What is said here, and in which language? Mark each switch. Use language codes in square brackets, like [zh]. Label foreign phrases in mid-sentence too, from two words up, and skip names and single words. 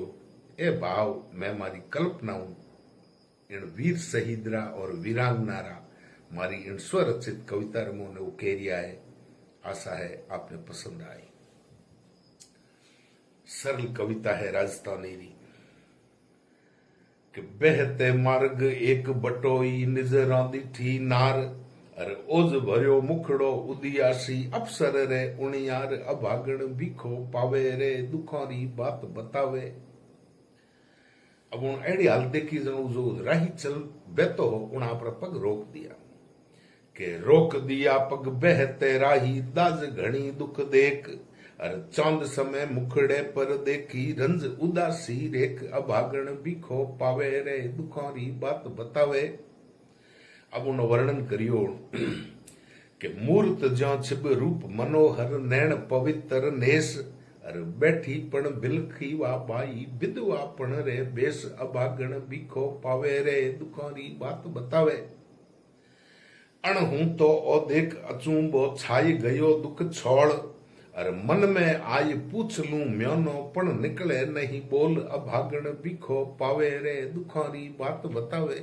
[raj] ए भाव मैं मारी कल्पना हूं इन वीर शहीदरा और वीरांगनारा मारी इन स्वरचित कविता रमो ने उकेरिया है। आशा है आपने पसंद आई। सरल कविता है राजस्थानी री कि बहते मार्ग एक बटोई निजरा दिठी नार, अरे ओज भरियो मुखड़ो उदियासी अफसर रे उनियार, अभागण भीखो पावे रे दुखारी बात बतावे। अब उन एड़ी हाल देखी जनु जो राही चल बेतो हो उन आपरा पग रोक दिया के रोक दिया पग बहते राही दाज घणी दुख देख, अर चांद समय मुखड़े पर देखी रंज उदासी रेख, अभागण भीखो पावे रे दुखारी बात बतावे। अब उन वर्णन करियो के मूर्त ज्यो छिब रूप मनोहर नैण पवित्र नेस, अरे बैठी पण बिलखी वा बाई विधवा पण रे बेस, अभागण भीखो पावे रे दुखारी बात बतावे। अण हूं तो ओ देख अचूंबो छाई गयो दुख छोड़, अरे मन में आई पूछ लूं म्योनो पण निकले नहीं बोल, अभागण भीखो पावे रे दुखारी बात बतावे।